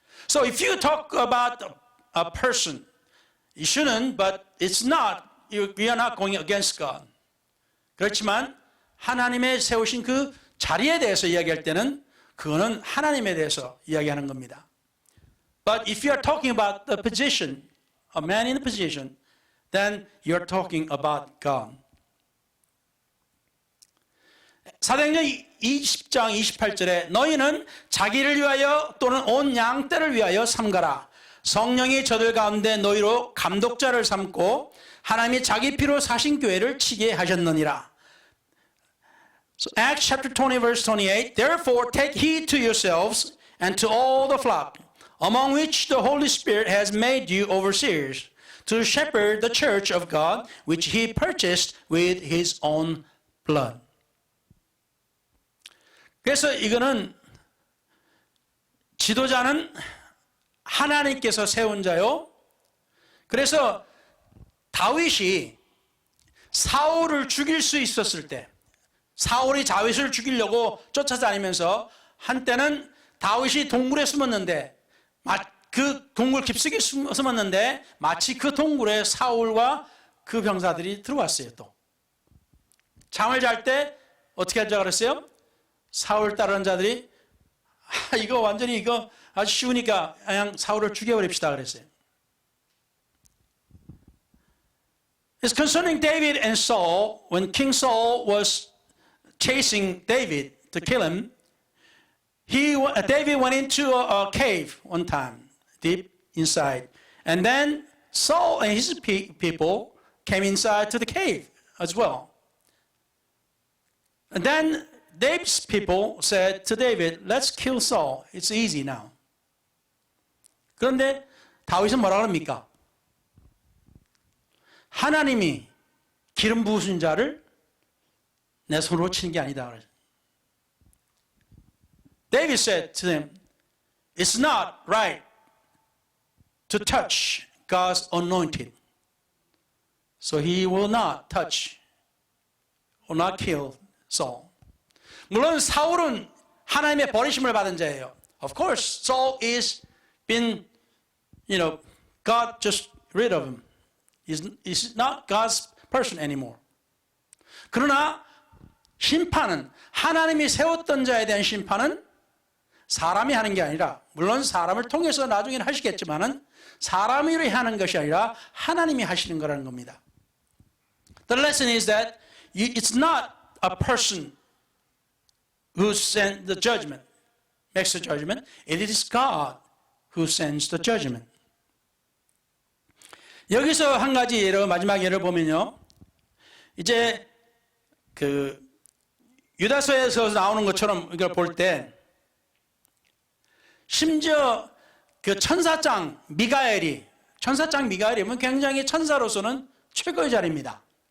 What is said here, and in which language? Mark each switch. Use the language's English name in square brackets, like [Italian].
[English] So if you talk about a person, you shouldn't, but it's not. We are not going against God. [Korean] 그렇지만 하나님의 세우신 그 자리에 대해서 이야기할 때는 그거는 하나님에 대해서 이야기하는 겁니다. [English] But if you are talking about the position, a man in a position, then you are talking about God. [Korean] 사도행전 20장 28절에 너희는 자기를 위하여 또는 온 양떼를 위하여 삼가라. 성령이 저들 가운데 너희로 감독자를 삼고 하나님이 자기 피로 사신 교회를 치게 하셨느니라. [English] So Acts chapter 20 verse 28 Therefore take heed to yourselves and to all the flock among which the Holy Spirit has made you overseers to shepherd the church of God, which he purchased with his own blood. [Korean] 그래서 이거는 지도자는 하나님께서 세운 자요. 그래서 다윗이 사울을 죽일 수 있었을 때, 사울이 다윗을 죽이려고 쫓아다니면서 한때는 다윗이 동굴에 숨었는데, 그 동굴 깊숙이 숨었는데 마치 그 동굴에 사울과 그 병사들이 들어왔어요. 또 잠을 잘 때 어떻게 하자 그랬어요? 사울 따르는 자들이 이거 완전히 이거 아주 쉬우니까 그냥 사울을 죽여버립시다 그랬어요. [English] It's concerning David and Saul. When King Saul was chasing David to kill him, David went into a cave one time, deep inside. And then Saul and his people came inside to the cave as well. And then David's people said to David, let's kill Saul. It's easy now. [Korean] 그런데 다윗은 뭐라 그럽니까? 하나님이 기름 부으신 자를 내 손으로 치는 게 아니다. [English] David said to them, it's not right to touch God's anointed. So he will not touch or not kill Saul. [Korean] 물론 사울은 하나님의 버리심을 받은 자예요. [English] Of course, Saul is been, God just rid of him. He's not God's person anymore. [Korean] 그러나 심판은 하나님이 세웠던 자에 대한 심판은 사람이 하는 게 아니라, 물론 사람을 통해서 나중에는 하시겠지만은 사람이 하는 것이 아니라 하나님이 하시는 거라는 겁니다. [English] The lesson is that it's not a person who sends the judgment, makes the judgment. It is God who sends the judgment. [Korean] 여기서 한 가지 예로, 마지막 예를 보면요. 이제 그 유다서에서 나오는 것처럼 이걸 볼 때, 심지어 그 천사장 미가엘이 굉장히 천사로서는 최고의 자리입니다.